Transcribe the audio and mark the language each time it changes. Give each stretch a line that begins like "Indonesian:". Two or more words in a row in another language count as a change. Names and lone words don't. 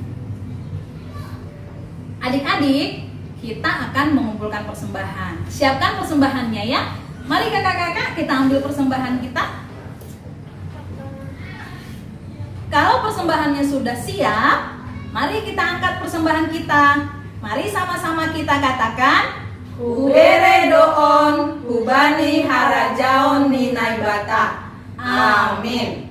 Indonesian: Adik-adik, kita akan mengumpulkan persembahan. Siapkan persembahannya ya. Mari kakak-kakak kita ambil persembahan kita. Kalau persembahannya sudah siap, mari kita angkat persembahan kita. Mari sama-sama kita katakan,
Batak Simalungun: Hubere doon, hubani harajaon ninai bata.
Indonesian: Amin.